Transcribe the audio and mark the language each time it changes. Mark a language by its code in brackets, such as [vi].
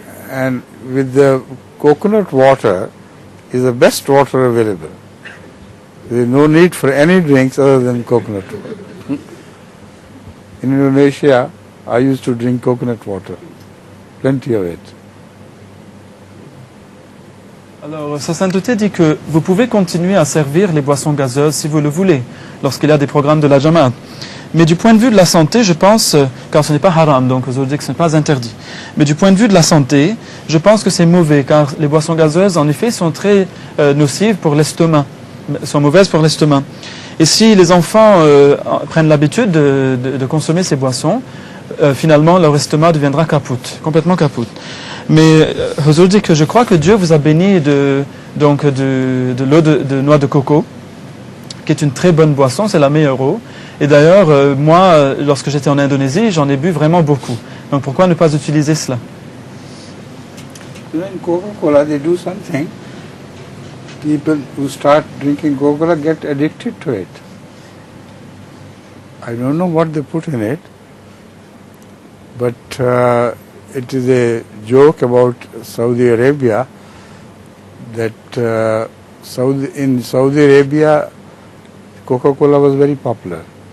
[en] And with the coconut water, is the best water available. There is no need for any drinks other than coconut water. In Indonesia, I used to drink coconut water, plenty of it. [fr] Alors, Sa Sainteté dit que vous pouvez continuer à servir les boissons gazeuses si vous le voulez, lorsqu'il y a des programmes de la Jamaat. Mais du point de vue de la santé, je pense, car ce n'est pas haram, donc vous dites que ce n'est pas interdit, mais du point de vue de la santé, je pense que c'est mauvais, car les boissons gazeuses, en effet, sont très nocives pour l'estomac, sont mauvaises pour l'estomac. Et si les enfants prennent l'habitude de consommer ces boissons, finalement, leur estomac deviendra capoute, complètement capoute. Mais Huzur dit que je crois que Dieu vous a béni de l'eau de noix de coco, qui est une très bonne boisson, c'est la meilleure eau. Et d'ailleurs, moi, lorsque j'étais en Indonésie, j'en ai bu vraiment beaucoup. Donc pourquoi ne pas utiliser cela? [en] In Coca-Cola, they do something. People who start drinking Coca-Cola get addicted to it. I don't know what they put in it, but it is a joke about Saudi Arabia that in Saudi Arabia, Coca-Cola was very popular.